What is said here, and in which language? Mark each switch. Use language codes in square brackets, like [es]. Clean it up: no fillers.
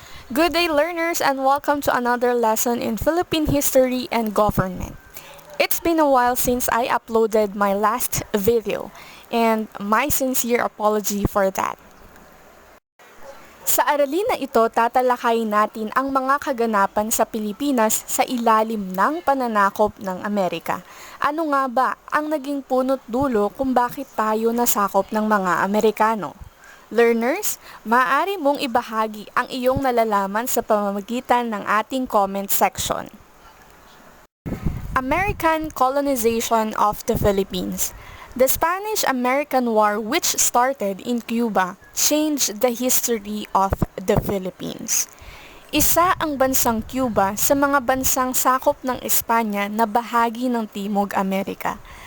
[en] Good day, learners, and welcome to another lesson in Philippine History and Government. It's been a while since I uploaded my last video, and my sincere apology for that. [tl] Sa aralin na ito, tatalakayin natin ang mga kaganapan sa Pilipinas sa ilalim ng pananakop ng Amerika. Ano nga ba ang naging punot dulo kung bakit tayo nasakop ng mga Amerikano? Learners, maaari mong ibahagi ang iyong nalalaman sa pamamagitan ng ating comment section. [en] American colonization of the Philippines. The Spanish-American War, which started in Cuba, changed the history of the Philippines. [tl] Isa ang bansang Cuba sa mga bansang sakop ng Espanya na bahagi ng Timog Amerika.